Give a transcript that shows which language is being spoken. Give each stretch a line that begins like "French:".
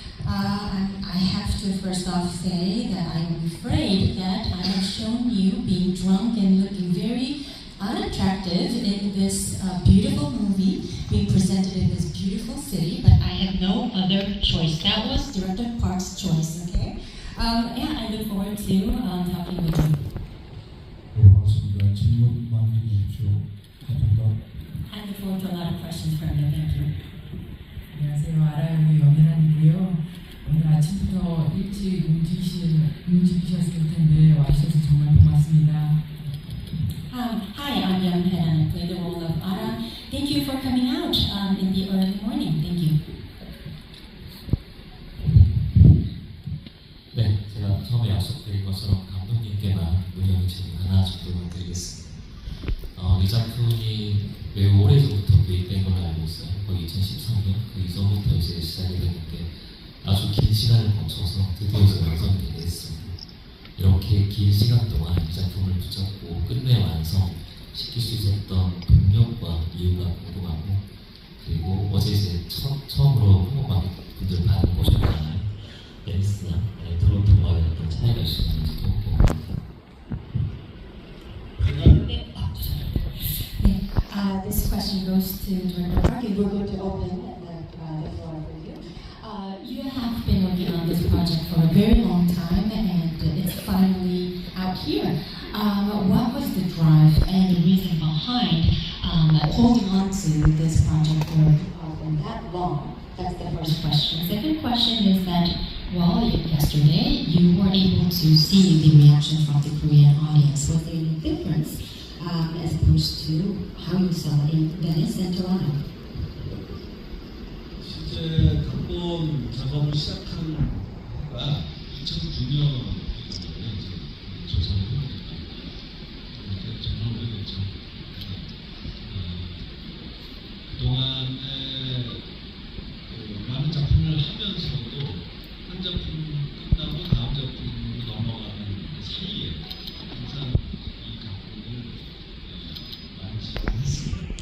English: I have to first off say that I'm afraid that I have shown you being drunk and looking very unattractive in this beautiful movie being presented in this beautiful city, but I had no other choice. That was Director Park's choice, okay? Yeah, I look forward to talking with you.
Korean: 네, 반갑습니다. 질문 많이 주십시오. 감사합니다.
English: I look forward to a lot of questions from you. Thank you.
Korean: 안녕하세요. 아라유의 염혜란이고요. 오늘 아침부터 일찍 움직이셨을 텐데 와주셔서 정말 고맙습니다.
English: Hi, I'm Young Hae. I play the role of Ara. Thank you for coming out in the early morning. Thank you.
Korean: 네, 제가 처음에 약속드린 것처럼 감독님께만 문의하는 질문 하나 정도만 드리겠습니다. 이 작품이 매우 오래전부터 계획된 걸로 알고 있어요. 거의 2013년 그 이전부터 이제 시작이 됐는데 아주 긴 시간을 거쳐서 드디어 완성이 되겠습니다. 이렇게 긴 시간 동안 이 작품을 붙잡고 끝내 완성시킬 수 있었던 동력과 이유가 궁금하고, 그리고 어제 이제 처음으로 한국 관객분들 반응 보셨잖아요. 댄스나 토론토와의 어떤 차이가 있었는지도 궁금합니다.
English: This question goes to Director Park, and we're going to open the floor for you. You have been working on this project for a very long time, and it's finally out here. What was the drive and the reason behind holding on to this project for that long? That's the first question. Second question is that, well, yesterday you were able to see the reaction from the Korean audience. Was there any difference as opposed to how you saw it in Venice and Toronto?
Korean: 실제 각본 작업을 시작한 해가 2009년이거든요. 이제 조사를 해보니까 정말 오래됐죠. 그동안에 많은 작품을 하면서도 한 작품 끝나고 다음 작품으로 넘어가는 그 사이에 항상 이 각본을 많이 진행했습니다.